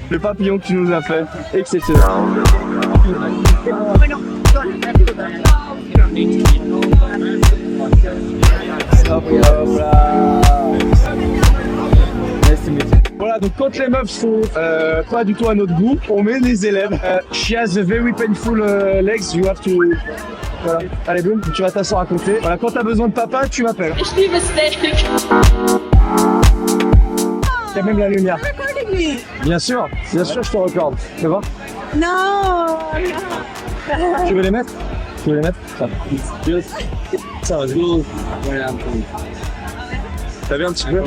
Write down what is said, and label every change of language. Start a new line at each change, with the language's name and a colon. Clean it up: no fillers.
French: Le papillon que tu nous as fait, exceptionnel. Voilà, donc quand les meufs sont pas du tout à notre goût, on met les élèves.
English: She has a very painful legs, you have to...
French: Voilà. Allez, boum, tu vas t'asseoir à côté. Voilà, quand t'as besoin de papa, tu m'appelles. T'as même la lumière. Bien sûr, je te recorde. Tu veux voir?
English: No.
French: Tu veux les mettre? Tu veux les mettre? Ça va. Voilà. T'as vu un petit peu?